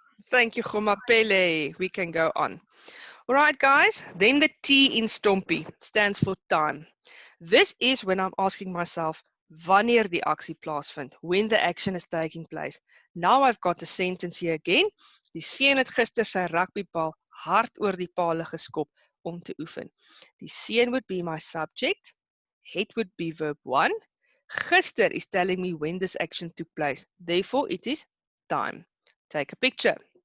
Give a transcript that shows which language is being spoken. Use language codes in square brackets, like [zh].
[en] Thank you, Gumapele. We can go on. All right, guys. Then the T in Stompi stands for time. This is when I'm asking myself, [af] wanneer die aksie plaasvind, [en] when the action is taking place. Now I've got the sentence here again. [af] Die seun het gister sy rugbybal hard oor die pale geskop om te oefen. [en] Die seun would be my subject. Het would be verb one. Gister is telling me when this action took place. Therefore, it is time. Take a picture.